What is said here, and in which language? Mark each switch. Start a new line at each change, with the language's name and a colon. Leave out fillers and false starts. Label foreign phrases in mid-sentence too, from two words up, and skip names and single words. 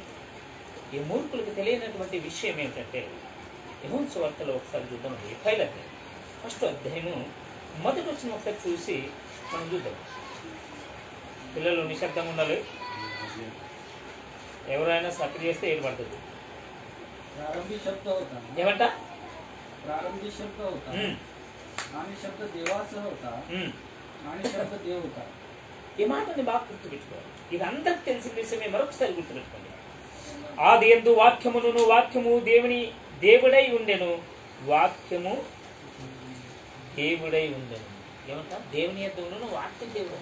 Telugu: ఈ మూర్ఖులకు తెలియనటువంటి విషయం ఏమిటంటే, యెహోవా సువార్తలో ఒకసారి చూద్దామండి. 1వ అధ్యాయము మొదటి వచ్చిన ఒకసారి చూసి మనం చూద్దాం. పిల్లలు నిశ్శబ్దంగా ఉండాలి. ఎవరైనా సక్రియ చేస్తే ఏడు పడుతుంది.
Marathi: प्रारंभी शब्द होता,
Telugu: ఏమంట?
Marathi: प्रारंभी शब्द होता, आणि शब्द देवाचा होता, आणि शब्द देव होता.
Telugu: ఈ మాటని బాగా గుర్తుపెట్టుకోవాలి. ఇది అందరికి తెలిసిన విషయమే, మరొకసారి గుర్తుపెట్టుకోండి. ఆది యందు వాక్యమును, వాక్యము దేవుడై ఉండెను, వాక్యము దేవుడై ఉండెను. ఏమంట? దేవుని యొద్ద ఉండెను, వాక్యం దేవుడు.